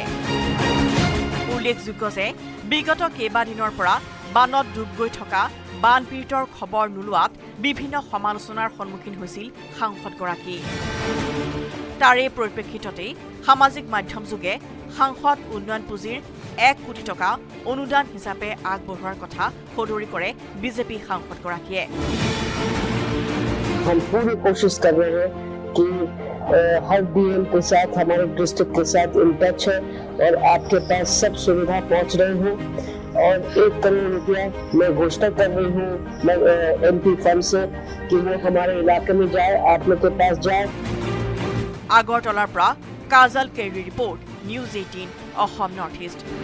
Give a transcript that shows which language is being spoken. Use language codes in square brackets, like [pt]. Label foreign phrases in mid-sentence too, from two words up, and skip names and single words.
[as] উল্লেখযোগ্য যে বিগত কেইবাদিনৰ পৰা বানত ডুব গৈ থকা বানপীড়িতৰ খবৰ নোলোৱাত বিভিন্ন সমালোচনাৰ সন্মুখীন হৈছিল সাংসদগৰাকী। তাৰে পৰিপ্ৰেক্ষিততেই সামাজিক মাধ্যম যোগে সাংসদ উন্নয়ন পুঁজিৰ 1 কোটি টকা অনুদান হিচাপে আগবঢ়োৱাৰ কথা সদৰি কৰে বিজেপি সাংসদগৰাকীয়ে। [hi] हम पूरी कोशिश कर रहे हैं कि हर डीएम के साथ हमारे डिस्ट्रिक्ट के साथ [en] in touch [hi] है और आपके पास सब सुविधा पहुंच रही हूँ और 1 करोड़ रुपया मैं घोषणा कर रही हूँ MP फंड से कि वो हमारे इलाके में जाए, आप लोग के पास जाए। [as] আগৰতলাৰ পৰা কাজল কেৰি ৰিপৰ্ট নিউজ 18 অসম নৰ্থ ইষ্ট।